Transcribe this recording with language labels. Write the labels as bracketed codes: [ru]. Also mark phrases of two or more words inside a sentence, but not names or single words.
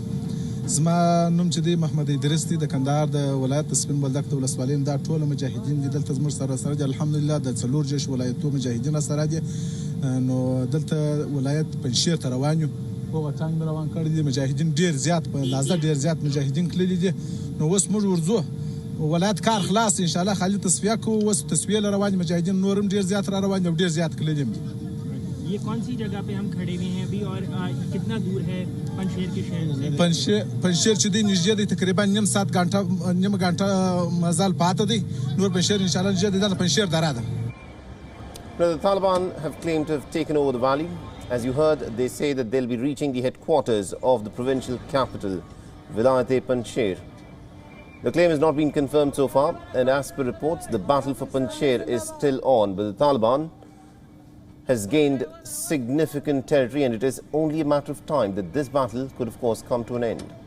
[ps] زما نوم چې دی محمد ادریس دی د کندهار د ولایت د سپین بولدک د ولسوالۍ دا ټول مجاهدین دي دلته زموږ سره دي الحمدلله د څلور جيش ولایتو مجاهدین سره دي نو دلته ولایت پنجشیر ته روان یو په وطن روان کړی دي مجاهدین ډیر زیات په اندازه ډیر زیات مجاهدین کړي دي نو اوس موږ ورځو ولایت کار خلاص [ar] ان شاء الله [ps] خالي تصفیه کو اوس تصفیه روان مجاهدین نورم ډیر زیات را روان دي ډیر زیات کړي دي. [hi] ये कौन सी जगह पे हम खड़े हुए हैं अभी और कितना दूर है पंजशेर के शहर से? [ps] पंजशेर چې دی نږدې دی تقریبا نیم غنټه مزال پاته دی نور पंजशेर [ar] ان شاء الله [ps] نږدې دی पंजशेर دره ده. [en] Now, the Taliban have claimed to have taken over the valley. As you heard, they say that they'll be reaching the headquarters of the provincial capital, Vilayat Panjshir. The claim has not been confirmed so far, and as per reports, the battle for Panjshir is still on, but the Taliban has gained significant territory, and it is only a matter of time that this battle could, of course, come to an end.